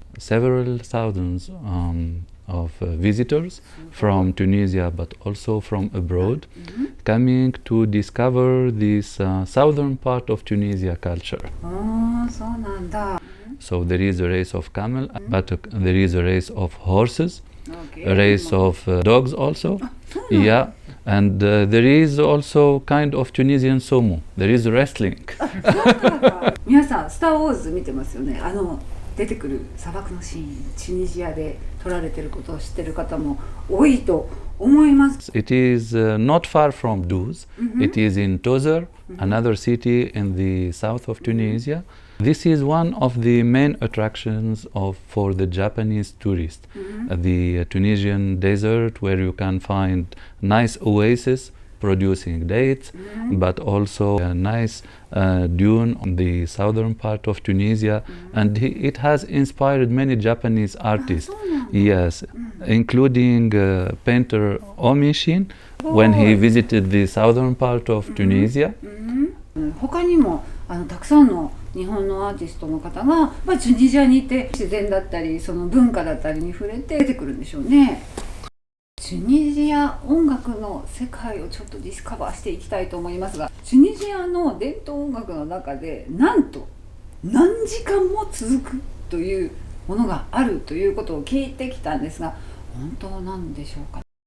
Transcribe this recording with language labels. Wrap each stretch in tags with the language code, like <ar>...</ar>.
<en>Several thousands of visitors from Tunisia, but also from abroad, coming to discover this southern part of Tunisia culture.</en> <ja>そうなんだ。</ja> <en>So there is a race of camel, but there is a race of horses, a race of dogs also. Yeah, and there is also kind of Tunisian sumo. There is wrestling.</en> <ja>皆さん、スター・ウォーズ見てますよね。出てくる砂漠のシーン、チュニジアで撮られてることを知ってる方も多いと思います。</ja> <en>It is not far from Duz. It is in Tozeur, another city in the south of Tunisia. This is one of the main attractions for the Japanese tourists. The Tunisian desert, where you can find nice oases producing dates, but also a nice dune on the southern part of Tunisia, and it has inspired many Japanese artists. Yes, including painter Omishin when he visited the southern part of Tunisia.</en> <ja>他にもたくさんの日本のアーティストの方が、チュニジアにいて自然だったりその文化だったりに触れて出てくるんでしょうね。チュニジア音楽の世界をちょっとディスカバーしていきたいと思いますが、チュニジアの伝統音楽の中でなんと何時間も続くというものがあるということを聞いてきたんですが、本当なんでしょうか？</ja>